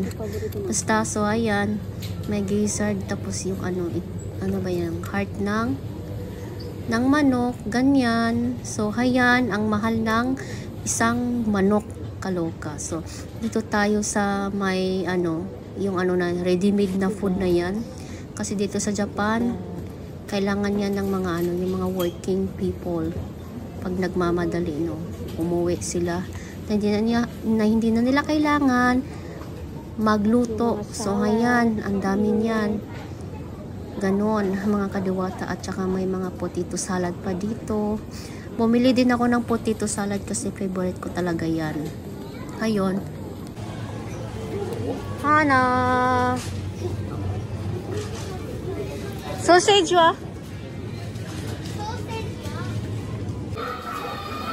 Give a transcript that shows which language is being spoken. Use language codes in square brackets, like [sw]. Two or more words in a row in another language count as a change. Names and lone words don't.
[tl] Basta, so ayan, may gizzard, tapos yung ano ba yan, heart ng manok, ganyan. So ayan, ang mahal ng isang manok, kaloka. So dito tayo sa may yung na ready-made na food na yan, kasi dito sa Japan kailangan yan ng mga yung mga [en] working people [tl] pag nagmamadali, no, umuwi sila na hindi na nila kailangan magluto. So ayan, ang dami niyan, ganon mga kadiwata. At saka may mga [en] potato salad [tl] pa dito. Bumili din ako ng [en] potato salad [tl] kasi favorite ko talaga yan. Ayun, Hana sausage wa?